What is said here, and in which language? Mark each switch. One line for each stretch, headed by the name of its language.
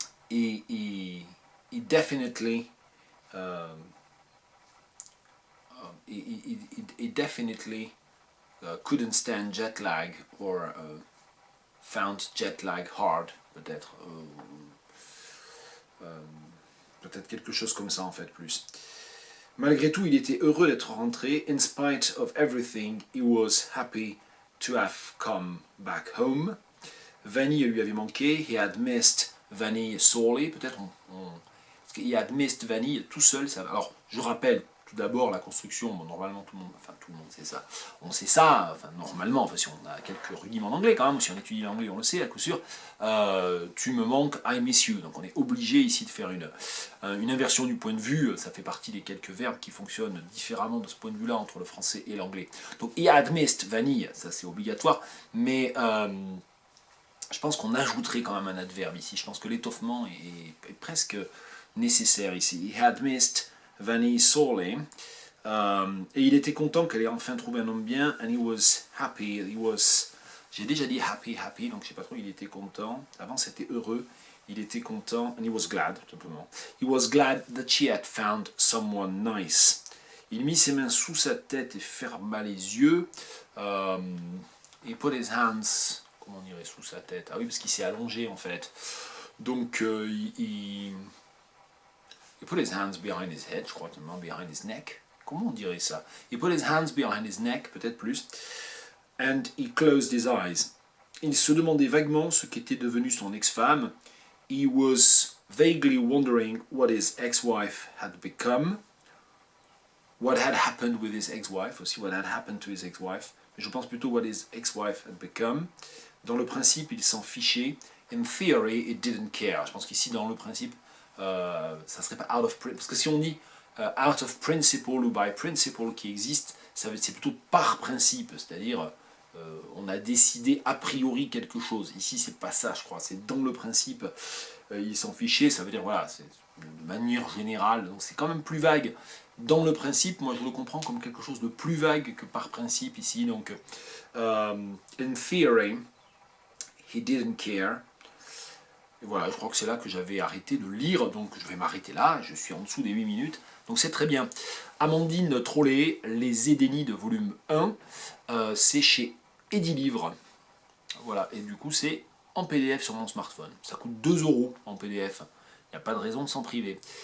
English: He definitely he definitely couldn't stand jet lag or found jet lag hard, peut-être.
French: Peut-être quelque chose comme ça en fait plus. Malgré tout, il était heureux d'être rentré.
English: In spite of everything, he was happy to have come back home.
French: Vanille lui avait manqué.
English: He had missed Vanille sorely.
French: Peut-être parce qu'il
English: had missed
French: Vanille tout seul. Ça... Alors, je rappelle tout d'abord la construction. Bon, normalement, tout le monde sait ça. On sait ça, normalement, si on a quelques rudiments d'anglais quand même, si on étudie l'anglais, on le sait à coup sûr. Tu me manques,
English: I miss you.
French: Donc on est obligé ici de faire une inversion du point de vue. Ça fait partie des quelques verbes qui fonctionnent différemment de ce point de vue-là entre le français et l'anglais. Donc
English: he had missed Vanille,
French: ça c'est obligatoire, mais je pense qu'on ajouterait quand même un adverbe ici. Je pense que l'étoffement est presque nécessaire ici.
English: He had missed Vanille sorely.
French: Et il était content qu'elle ait enfin trouvé un homme bien.
English: And he was happy.
French: J'ai déjà dit happy, donc je sais pas trop, il était content. Avant c'était heureux. Il était content.
English: And he was glad,
French: tout simplement.
English: He was glad that she had found someone nice.
French: Il mit ses mains sous sa tête et ferma les yeux.
English: He put his hands...
French: Comment on dirait sous sa tête? Ah oui, parce qu'il s'est allongé en fait. Donc il
English: put his hands behind his head,
French: je crois,
English: behind his neck.
French: Comment on dirait ça?
English: He put his hands behind his neck,
French: peut-être plus.
English: And he closed his eyes.
French: Il se demandait vaguement ce qu'était devenue son ex-femme.
English: He was vaguely wondering what his ex-wife had become. What had happened with his ex-wife, aussi what had happened to his ex-wife.
French: Je pense plutôt
English: what his ex-wife had become.
French: Dans le principe, il s'en fichait.
English: In theory, it didn't care.
French: Je pense qu'ici, dans le principe, ça serait pas
English: out of principle.
French: Parce que si on dit out of principle ou by principle qui existe, c'est plutôt par principe. C'est-à-dire, on a décidé a priori quelque chose. Ici, c'est pas ça, je crois. C'est dans le principe. Il s'en fichait, ça veut dire, voilà, c'est de manière générale. Donc c'est quand même plus vague. Dans le principe, moi je le comprends comme quelque chose de plus vague que par principe ici.
English: Donc, in theory, he didn't care.
French: Et voilà, je crois que c'est là que j'avais arrêté de lire, donc je vais m'arrêter là, je suis en dessous des 8 minutes, donc c'est très bien. Amandine Trollet, Les Édénies de volume 1, c'est chez Edilivre. Voilà, et du coup c'est en PDF sur mon smartphone. Ça coûte 2 € en PDF, il n'y a pas de raison de s'en priver.